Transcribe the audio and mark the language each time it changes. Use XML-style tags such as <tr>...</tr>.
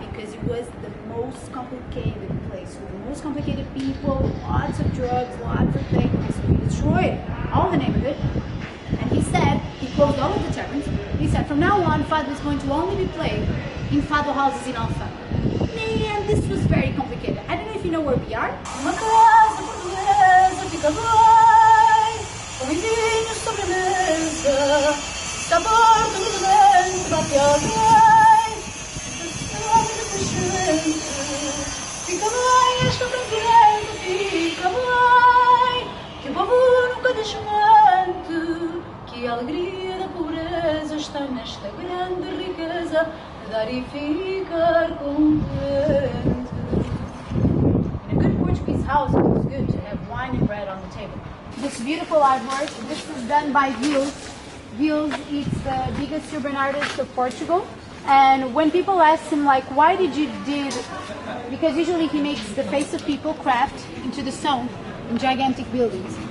<en>Because it was the most complicated place with the most complicated people, lots of drugs, lots of things. So he destroyed all the neighborhood. And he said, he closed all of the taverns. He said, from now on, Fado is going to only be played in Fado houses in Alfama. Man, this was very complicated. I don't know if you know where we are.</en> <pt>Uma casa portuguesa fica bem, com vinho sobre a mesa, sabor do presente bate alguém, fica bem esta franqueza, fica bem, que o povo nunca desmente, que a alegria da pobreza está nesta grande riqueza. dar e ficar contente.</pt> <en>In a good Portuguese house, it was good to have wine and bread on the table. This beautiful artwork, this is done by Vils. Vils is the biggest urban artist of Portugal. And when people ask him, like, why did you did, because usually he makes the face of people craft into the stone in gigantic buildings.</en>